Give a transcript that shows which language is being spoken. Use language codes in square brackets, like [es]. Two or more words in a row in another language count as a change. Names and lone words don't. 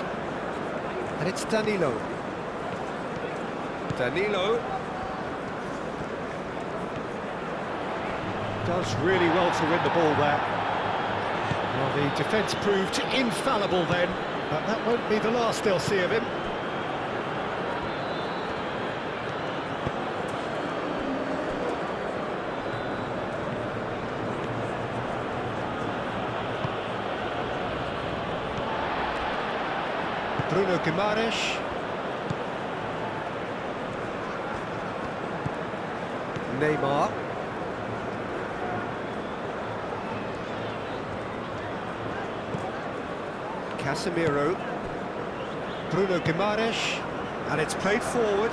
[en] And it's Danilo. Danilo does really well to win the ball there. Well, the defence proved infallible then, but that won't be the last they'll see of him. Bruno Guimaraes. Neymar. Casemiro. Bruno Guimaraes. And it's played forward.